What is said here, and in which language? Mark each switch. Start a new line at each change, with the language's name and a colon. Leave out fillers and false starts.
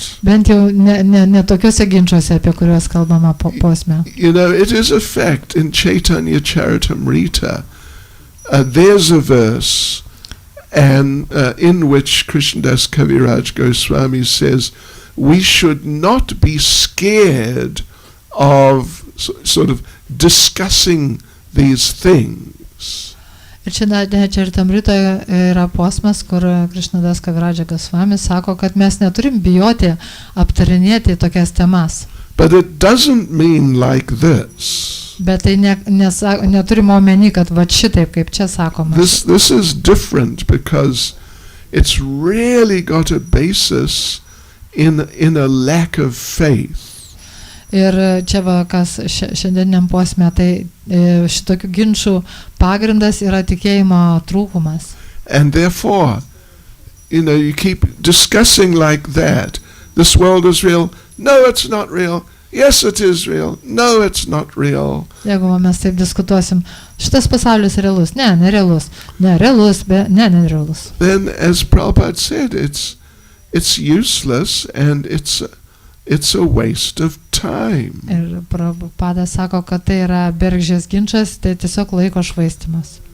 Lithuanian: Bent jau ne tokiuose ginčiuose, apie kuriuos kalbama posme.
English: You know, it is a fact in Chaitanya Charitamrita, there's a verse and in which Krishnadas Kaviraj Goswami says we should not be scared of sort of discussing these things.
Lithuanian: Ir čia Čaritamritoje yra posmas, kur Krishnadas Kaviraj Goswami sako, kad mes neturim bijoti aptarinėti tokias temas.
English: But it doesn't mean like this.
Lithuanian: Bet tai neturime omeny, kad va šitaip, kaip čia sakoma.
English: This is different because it's really got a basis in a lack of faith.
Lithuanian: Ir čia va, kas šiandieniam posme, tai šitokių ginčių pagrindas yra tikėjimo trūkumas.
English: And therefore, you keep discussing like that. This world is real. No, it's not real. Yes, it is real. No, it's not real.
Lithuanian: Jeigu mes taip diskutuosim, šitas pasaulis realus, nerealus, nerealus, nerealus.
English: Then, as Prabhupada said, it's useless and it's a waste of time.
Lithuanian: Ir Prabhupada sako, kad tai yra bergždžias ginčas, tai tiesiog laiko švaistymas.